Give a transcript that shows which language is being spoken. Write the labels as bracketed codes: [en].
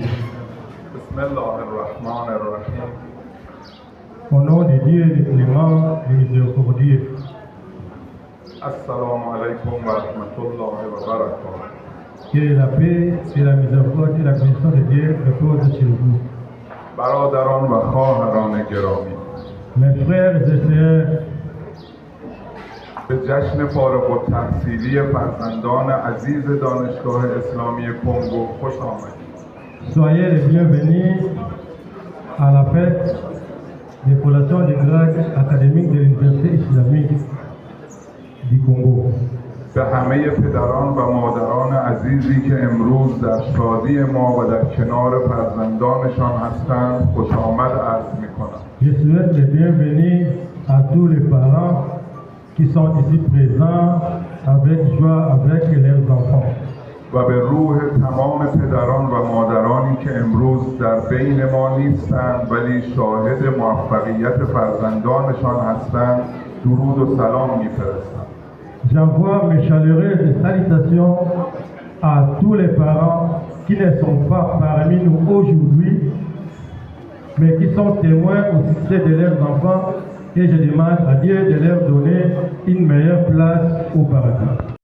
[ar] Bismillah ar-Rahman ar-Rahim. [fr] Au nom de Dieu, le clément et miséricordieux. [ar] Assalamu alaikum wa rahmatullah wa barakatuh. [fr] Que la paix et la miséricorde et la bénédiction de Dieu reposent sur vous. [fa] برادران و خواهران گرامی، [fr] Mes frères et sœurs, [fa] به جشن فارغ التحصیلی فرزندان عزیز دانشگاه اسلامی کنگو خوش آمدید. [fr] soyez les bienvenus à la fête des collations des grades académiques de l'Université islamique du Congo. [fa] به همه پدران و مادران عزیزی که امروز در شادی ما و در کنار فرزندانشان هستند خوش آمد عرض می‌کنم. [fr] Je souhaite les bienvenus à tous les parents qui sont ici présents avec joie avec leurs enfants. [fa] و به روح تمام پدران و مادرانی که امروز در بین ما نیستند ولی شاهد موفقیت فرزندانشان هستند درود و سلام می‌فرستم. [fr] J'envoie mes chaleureuses salutations à tous les parents qui ne sont pas parmi nous aujourd'hui, mais qui sont témoins au succès de leurs enfants, et je demande à Dieu de leur donner une meilleure place au paradis.